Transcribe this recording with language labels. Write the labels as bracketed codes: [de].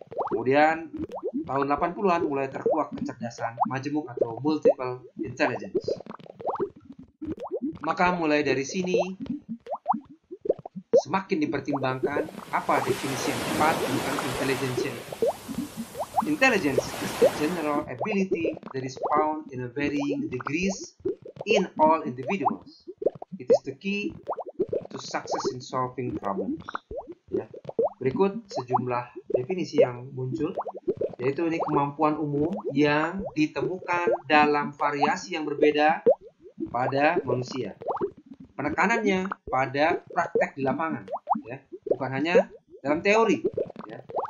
[id] Kemudian tahun 80-an mulai terkuak kecerdasan majemuk atau multiple intelligence. Maka mulai dari sini semakin dipertimbangkan apa definisi yang tepat tentang intelligence. [en] Intelligence is the general ability that is found in a varying degrees in all individuals. It is the key to success in solving problems. [id] Ya. Berikut sejumlah definisi yang muncul, yaitu ini kemampuan umum yang ditemukan dalam variasi yang berbeda pada manusia. Penekanannya pada praktek di lapangan, ya, bukan hanya dalam teori. Ya.